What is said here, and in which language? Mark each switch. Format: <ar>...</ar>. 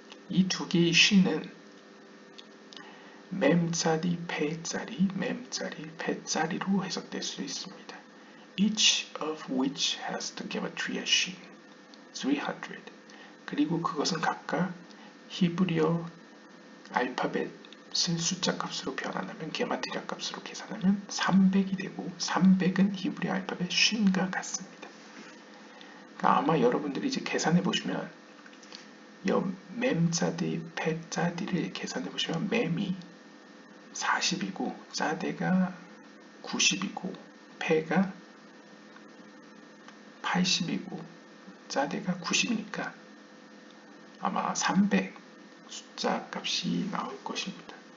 <ko>이 두 개의 신은 맴자리, 페자리, 맴자리, 페자리로 해석될 수 있습니다.</ko> <en>Each of which has the gematria shin 300.</en> <ko>그리고 그것은 각각 히브리어 알파벳을 숫자 값으로 변환하면 게마트리아 값으로 계산하면 300이 되고 300은 히브리어 알파벳 쉰과 같습니다. 그러니까 아마 여러분들이 이제 계산해 보시면 맴자디, 페자디를 계산해 보시면 맴이 40이고 짜대가 90이고 페가 80이고 짜대가 90이니까 아마 300 숫자 값이 나올 것입니다.</ko>